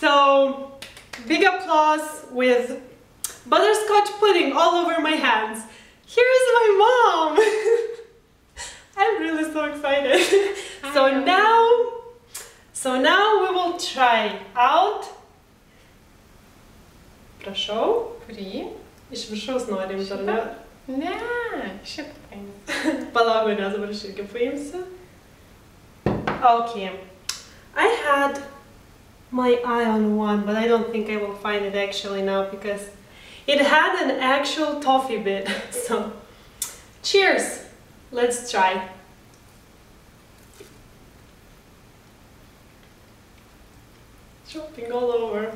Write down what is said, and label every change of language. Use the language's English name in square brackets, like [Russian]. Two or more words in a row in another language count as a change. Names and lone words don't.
[English] So, big applause with butterscotch pudding all over my hands. Here is my mom! I'm really so excited. So now we will try out. [Lithuanian] Prašau. Kurį? Iš viršaus norim, ar ne? Ne, šitą paimsiu. Palauk, nes dabar aš irgi paimsiu. [English] Okay. I had my eye on one, but I don't think I will find it actually now because it had an actual toffee bit. So, cheers! Let's try. Dropping all over.